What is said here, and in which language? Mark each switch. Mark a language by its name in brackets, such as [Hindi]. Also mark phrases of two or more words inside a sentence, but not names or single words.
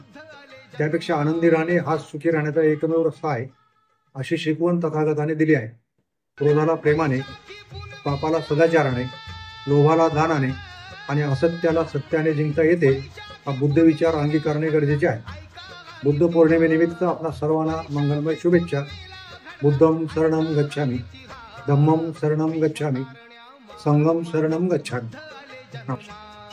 [Marathi] त्यापेक्षा आनंदी राहणे हाच सुखी राहण्याचा एकमेव रस्ता आहे, अशी शिकवण तथागताने दिली आहे. क्रोधाला प्रेमाने, पापाला सदाचाराने, लोभाला दानाने आणि असत्याला सत्याने जिंकता येते, हा बुद्ध विचार अंगीकारणे गरजेचे आहे. बुद्ध पौर्णिमेनिमित्त आपणा सर्वांना मंगलमय शुभेच्छा. [Pali] बुद्धं शरणं गच्छामि, धम्मं शरणं गच्छामि, संघं शरणं गच्छामि. [Marathi] नमस्कार.